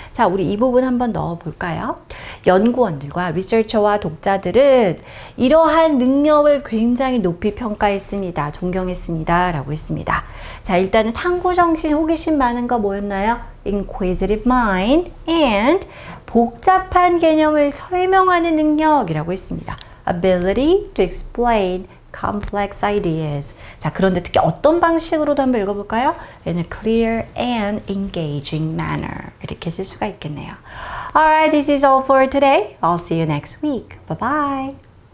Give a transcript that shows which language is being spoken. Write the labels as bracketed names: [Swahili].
[Korean] 자, 우리 이 부분 한번 넣어볼까요? 연구원들과 리서처와 독자들은 이러한 능력을 굉장히 높이 평가했습니다. 존경했습니다. 라고 했습니다. 자, 일단은 탐구정신, 호기심 많은 거 뭐였나요? [English] Inquisitive mind and [Korean] 복잡한 개념을 설명하는 능력이라고 했습니다. [English] Ability to explain complex ideas. [Korean] 자, 그런데 특히 어떤 방식으로도 한번 읽어볼까요? [English] In a clear and engaging manner. [Korean] 이렇게 쓸 수가 있겠네요. [English] Alright, this is all for today. I'll see you next week. Bye-bye.